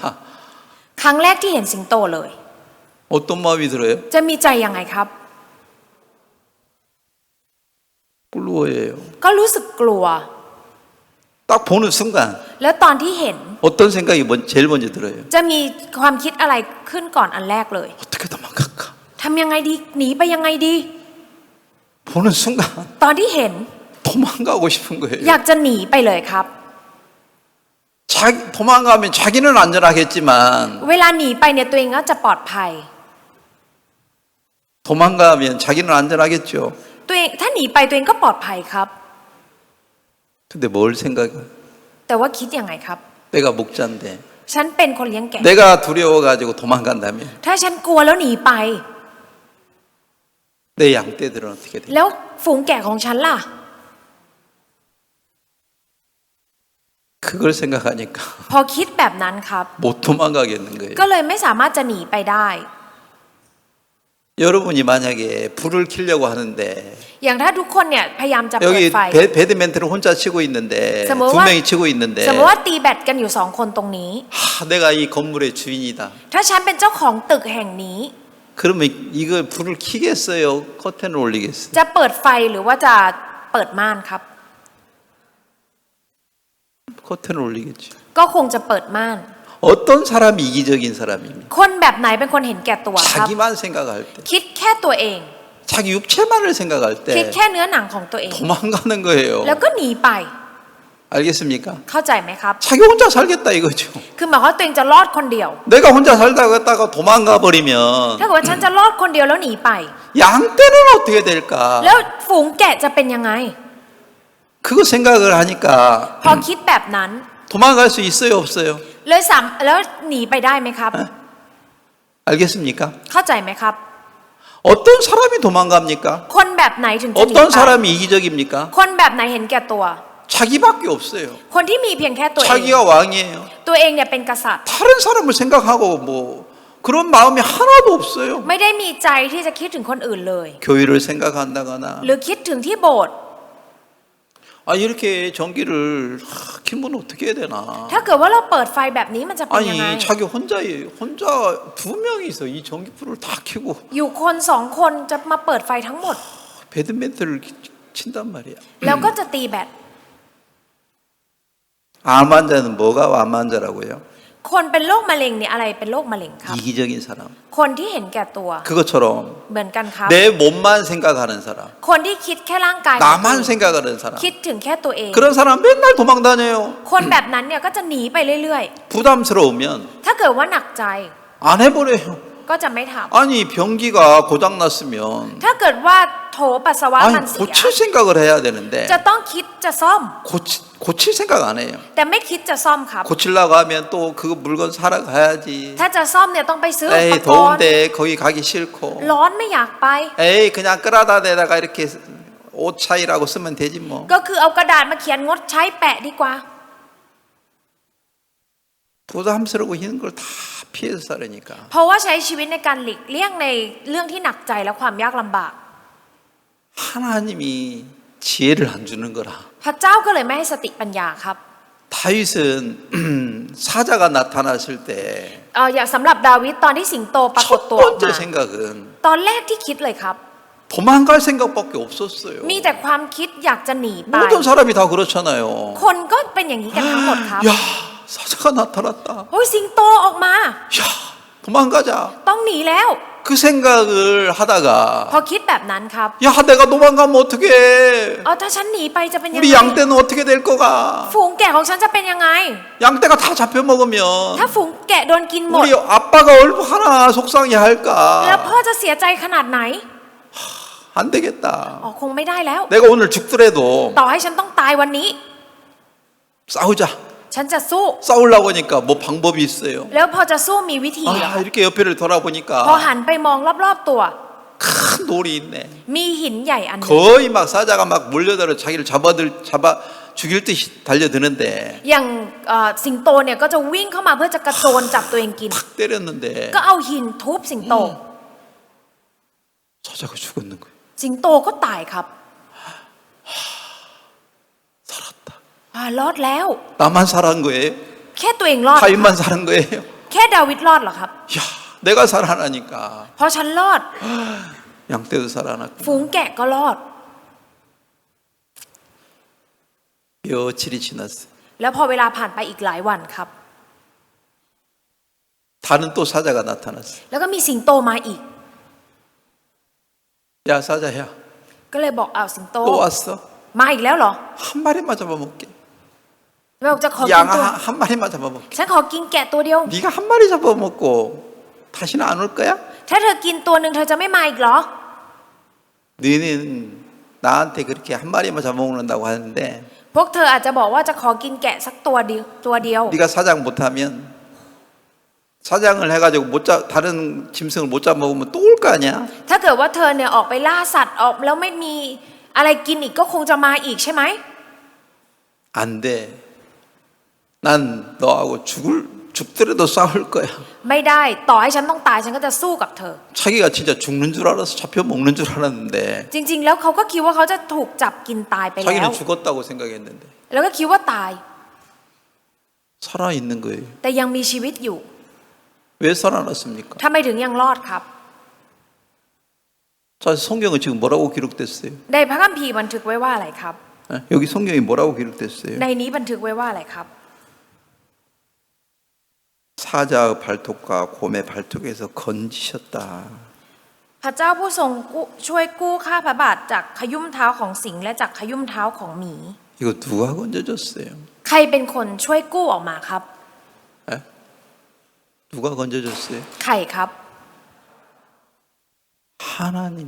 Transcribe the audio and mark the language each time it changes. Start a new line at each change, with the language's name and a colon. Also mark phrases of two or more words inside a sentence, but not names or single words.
Thai: ครั้งแรกที่เห็นสิงโตเลย
Korean: 어떤 마음이 들어요?
Thai: จะมีใจยังไงครับ 꿀루어예요. ก็รู้สึกกลัว
Korean: 딱 보는 순간
Thai: แล้วตอนที่เห็น
Korean: 어떤 생각이 제일 먼저 들어요?
Thai: จะมีความคิดอะไรขึ้นก่อนอันแรกเลย
Korean: 어떻게 도망갈까?
Thai: ทำยังไงดีหนีไปยังไงดี
Korean: 보는 순간
Thai: ตอนที่เห็น
Korean: 도망가고 싶은 거예요.
Thai: อยากจะหนีไปเลยครับ
Korean: 도망가면 자기는 안전하겠지만
Thai: เวลาหนีไปเนี่ยตัวเองก็จะปลอดภัย
Korean: 도망가면 자기는 안전하겠죠.
Thai: ตัวเองถ้าหนีไปตัวเองก็ปลอดภัยครับ
Korean: 근데 뭘 생각해?
Thai: แต่ว่าคิดยังไงครับ
Korean: 내가 목자인데
Thai: ฉันเป็นคนเลี้ยงแกะ
Korean: 내가 두려워가지고 도망간다면
Thai: ถ้าฉันกลัวแล้วหนีไป
Korean: 내 양떼들은 어떻게 돼?
Thai: แล้วฝูงแกะของฉันล่ะ
Korean: 그걸 생각하니까
Thai: พอคิดแบบนั้นครับ
Korean: 못 도망가겠는 거예요.
Thai: ก็เลยไม่สามารถจะหนีไปได้
Korean: 여러분이 만약에 불을 켜려고 하는데
Thai: อย่างถ้าทุกคนเนี่ยพยายามจะเปิด
Korean: 여기
Thai: ไฟ
Korean: 배드민턴을 혼자 치고 있는데 두 스모와- 명이 치고 있는데
Thai: สมมติว่าตีแบตกันอยู่2 คนตรงนี้
Korean: 내가 이 건물의 주인이다.
Thai: ถ้าฉันเป็นเจ้าของตึกแห่งนี้
Korean: 그러면 이걸 불을 켜겠어요? 커튼을 올리겠어요?
Thai: จะเปิดไฟหรือว่าจะเปิดม่านครับ
Korean: 커튼을 올리겠죠.
Thai: ก็คงจะเปิดม่าน
Korean: 어떤 사람이 이기적인 사람입니까?
Thai: คนแบบไหนเป็นคนเห็นแก่ตัวครับ
Korean: 자기만 생각할 때,
Thai: คิดแค่ตัวเอง
Korean: 자기 육체만을 생각할
Thai: คิด
Korean: 때
Thai: แค่เนื้อหนังของตัวเอง
Korean: 도망가는 거예요.
Thai: แล้วก็หนีไป
Korean: 알겠습니까?
Thai: เข้าใจไหมครับ
Korean: 자기 혼자 살겠다 이거죠.
Thai: คือหมายความว่าตัวเองจะรอดคนเดียว
Korean: 내가 혼자 살다가 했다가 도망가 버리면
Thai: ถ้าเกิดว่าฉันจะรอดคนเดียวแล้วหนีไป
Korean: 양떼는 어떻게 될까?
Thai: แล้วฝูงแกะจะเป็นยังไง
Korean: 그거 생각을 하니까
Thai: พอคิดแบบนั้น
Korean: 도망갈 수 있어요, 없어요?
Thai: เลยแล้วหนีไปได้ไหมครับ
Korean: 알겠습니까?
Thai: เข้าใจไหมครับ
Korean: 어떤 사람이 도망갑니까?
Thai: คนแบบไหนถึงจะหนี
Korean: 어떤
Thai: ไป
Korean: 사람이 이기적입니까?
Thai: คนแบบไหนเห็นแก่ตัว
Korean: 자기밖에 없어요.
Thai: คนที่มีเพียงแค่ตัวเอง
Korean: 자기가 왕이에요.
Thai: ตัวเองเนี่ยเป็นกษัตริย์
Korean: 다른 사람을 생각하고 뭐 그런 마음이 하나도 없어요.
Thai: ไม่ได้มีใจที่จะคิดถึงคนอื่นเลย
Korean: 교회를 생각한다거나
Thai: หรือคิดถึงที่โบสถ์
Korean: 아 이렇게 전기를 켜면 어떻게 해야 되나?
Thai: ถ้าเกิดว่าเราเปิดไฟแบบนี้มันจะเป็นยังไง
Korean: 아니 자기 혼자 두 명이서 이 전기불을 다 켜고
Thai: อยู่คนสองคนจะมาเปิดไฟทั้งหมด
Korean: 배드민턴을 친단 말이야.
Thai: แล้วก็จะตีแบต
Korean: 암 환자는 뭐가 암 환자라고요?
Thai: คนเป็นโรคมะเร็งเนี่ยอะไรเป็นโรคมะเร็งครับ
Korean: 이기적인 사람.
Thai: คนที่เห็นแก่ตัว
Korean: 그것처럼
Thai: เหมือนกันครับ
Korean: 내 몸만 생각하는 사람.
Thai: คนที่คิดแค่ร่างกายของตัว
Korean: 나만
Thai: เอง
Korean: 생각하는 사람.
Thai: คิดถึงแค่ตัวเอง
Korean: 그런 사람 맨날 도망 다녀요.
Thai: คนแบบนั้นเนี่ยก็จะหนีไปเรื่อย
Korean: 부담스러우면
Thai: ๆ ถ้าเกิดว่าหนักใจ
Korean: 안 해버려요.
Thai: ก็จะไม่ท
Korean: 아니 변기가 고장 났으면
Thai: ำถ้าเกิดว่าโถปัสสาวะ
Korean: 아니
Thai: มันเสีย
Korean: 고칠 생각을 해야 되는데
Thai: จะต้องคิดจะซ่อม
Korean: 고칠 생각 안 해요.
Thai: แต่ไม่คิดจะซ่อมครับ
Korean: 고치려고 하면 또 그 물건 사러 가야지.
Thai: ถ้าจะซ่อมเนี่ยต้องไปซื้ออุป
Korean: 에이
Thai: กรณ์
Korean: 더운데 거기 가기 싫고.
Thai: ร้อนไม่อยากไป
Korean: 에이 그냥 끌어다 대다가 이렇게 옷차이라고 쓰면 되지 뭐.
Thai: ก็คือเอากระดาษมาเขียนงดใช้แปะดีกว่า
Korean: 부담스러고 힘든 걸 다 피해서 살으니까.
Thai: เพราะว่าใช้ชีวิตในการหลีกเลี่ยงในเรื่องที่หนักใจและความยากลำบาก
Korean: 하나님이 지혜를 안 주는 거라.
Thai: พระเจ้าก็เลยไม่ให้สติปัญญาครับ
Korean: 다윗은 사자가 나타났을 때
Thai: อย่างสำหรับดาวิดตอนที่สิงโตปรากฏ
Korean: 첫
Thai: ตัวออก
Korean: 번째
Thai: มา
Korean: 생각은
Thai: ตอนแรกที่คิดเลยครับ
Korean: 도망갈 생각밖에 없었어요.
Thai: มีแต่ความคิดอยากจะหนีไป
Korean: 모든 사람이 다 그렇잖아요.
Thai: คนก็เป็นอย่างนี้กันทั้งหมดครับ
Korean: 야 사자가 나타났다.
Thai: โอ้ยสิงโตออกมา
Korean: 야 도망가자.
Thai: ต้องหนีแล้ว
Korean: 그 생각을
Thai: พอ
Korean: 하다가
Thai: คิดแบบนั้นครับ
Korean: 야 내가 도망가면 어떡해.
Thai: ถ้าฉันหนีไปจะเป็นยัง
Korean: 우리
Thai: ไง
Korean: 양떼는 어떻게 될 거가.
Thai: ฝูงแกะของฉันจะเป็นยังไง
Korean: 양떼가 다 잡혀먹으면
Thai: ถ้าฝูงแกะโดนกินหมด
Korean: 우리 아빠가 얼마나 속상해
Thai: แล้ว
Korean: 할까.
Thai: พ่อจะเสียใจขนาดไหน
Korean: 안 되겠다.
Thai: คงไม่ได้แล้ว
Korean: 내가 오늘 죽더라도
Thai: ต่อให้ฉันต้องตายวันนี้
Korean: 싸우자.
Thai: ฉันจะสู้
Korean: 싸우려고 하니까 뭐 방법이 있어요.
Thai: แล้วพอจะสู้มีวิธีเหรอ
Korean: 이렇게 옆에를
Thai: พอ
Korean: 돌아보니까
Thai: หันไปมองรอบๆตัว
Korean: 큰 돌이 있네.
Thai: มีหินใหญ่อันหนึง
Korean: 거의 막 사자가 막 몰려들어 자기를 잡아 죽일 듯이 달려드는데
Thai: อย่างสิงโตเนี่ยก็จะวิ่งเข้ามาเพื่อจะกระโจนจับตัวเองกิน
Korean: 탁 때렸는데
Thai: ก็เอาหินทุบสิงโต
Korean: 사자가 죽었는 거예요.
Thai: สิงโตก็ตายครับ
Korean: 살았다.
Thai: รอดแล้ว
Korean: 나만 살은 거예요?
Thai: แค่ตัวเองรอด
Korean: 다윗만 살은 거예요?
Thai: แค่ดาวิดรอดเหรอครับ
Korean: 야, 내가 살아나니까
Thai: เพราะฉันรอด
Korean: 양떼도 살아났고
Thai: ฝูงแกะก็รอด
Korean: 며칠이 지났어요.
Thai: แล้วพอเวลาผ่านไปอีกหลายวันครับ
Korean: 다른 또 사자가 나타났어요.
Thai: แล้วก็มีสิงโตมาอีก
Korean: 야, 사자야,
Thai: ก็เลยบอกสิงโต
Korean: 또 왔어?
Thai: มาอีกแล้วเหรอ
Korean: 한 마리만 잡아먹게.
Thai: บอกจะขอกิน
Korean: 양
Thai: ตัว
Korean: 한 마리만 잡아먹게.
Thai: ฉันขอกินแกะตัวเดียว
Korean: 네가 한 마리 잡아먹고 다시는 안 올 거야?
Thai: ถ้าเธอกินตัวหนึ่งเธอจะไม่มาอีกเหรอ
Korean: 너희는 나한테 그렇게 한 마리만 잡아먹는다고 하는데
Thai: พวกเธออาจจะบอกว่าจะขอกินแกะสักตัวเดียว
Korean: 네가 사장 못하면 사장을 해가지고 다른 짐승을 못 잡아먹으면 또 올 거 아니야?
Thai: ถ้าเกิดว่าเธอเนี่ยออกไปล่าสัตว์ออกแล้วไม่มีอะไรกินอีกก็คงจะมาอีกใช่ไหม
Korean: 안 돼. 난 너하고 죽더라도 싸울 거야.
Thai: ไม่ได้ต่อให้ฉันต้องตายฉันก็จะสู้กับเธอ
Korean: 자기가 진짜 죽는 줄 알아서 잡혀 먹는 줄 알았는데
Thai: จริงๆแล้วเขาก็คิดว่าเขาจะถูกจับกินตายไปแล้ว
Korean: 자기는 죽었다고 생각했는데
Thai: แล้วก็คิดว่าตาย
Korean: 살아 있는 거예요.
Thai: แต่ยังมีชีวิตอยู่
Korean: 왜 살아났습니까?
Thai: ทำไมถึงยังรอดครับ
Korean: 자, 성경은 지금 뭐라고 기록됐어요?
Thai: ในพระคัมภีร์บันทึกไว้ว่าอะไรครับ
Korean: 여기 성경이 뭐라고 기록됐어요?
Thai: ในนี้บันทึกไว้ว่าอะไรครับ
Korean: 사자의 발톱과 곰의 발톱에서 건지셨다.
Thai: พระเจ้าผู้ทรงช่วยกู้ข้าพระบาทจากขยุ่มเท้าของสิงห์และจากขยุ่มเท้าของหมี
Korean: 이거 누가 건져줬어요?
Thai: ใครเป็นคนช่วยกู้ออกมาครับ
Korean: 에? 누가 건져줬어요?
Thai: ใครครับ
Korean: 하나님.